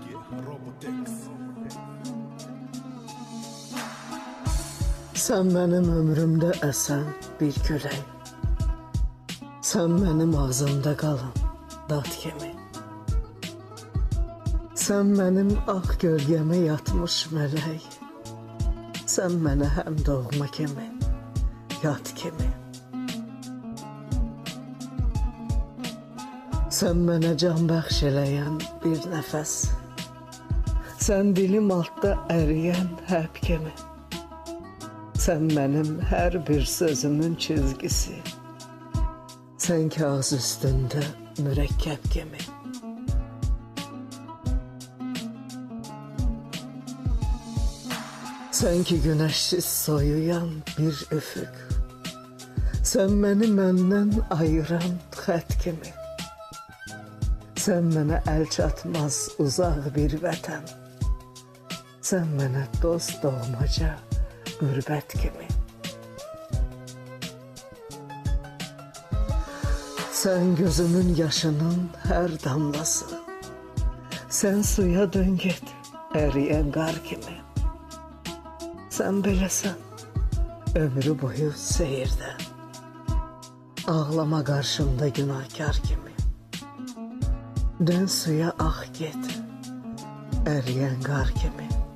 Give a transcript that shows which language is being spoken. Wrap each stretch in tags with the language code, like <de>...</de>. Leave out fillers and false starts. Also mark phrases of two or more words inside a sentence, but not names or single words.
<tr>Sen benim ömrümde esen bir</tr> <az>külək,</az> <tr>sen benim</tr> <az>ağzımda qalan dad kimi,</az> <tr>sen benim</tr> <az>ağ gölgəmə yatmış mələk, sen mənə həm doğma kimi, yad kimi. Sen mənə can bəxş eləyən bir nəfəs, sen dilim altda əriyən həb kimi.</az> <tr>Sen benim her bir sözümün çizgisi, sen kağıt üstünde mürekkep gibi. Sen ki güneşsiz soyuyan bir üfük, sen beni</tr> <az>məndən ayıran xət kimi. Sen mənə el çatmaz uzak bir vətən, sen mənə dost doğmaca qürbət kimi.</az> <tr>Sen gözümün yaşının her damlası,</tr> <az>sen suya dön get əriyen qar kimi. Sen beləsən ömrü boyu seyirdə, ağlama qarşımda günahkar kimi. Dön suya ah get əriyen qar kimi.</az>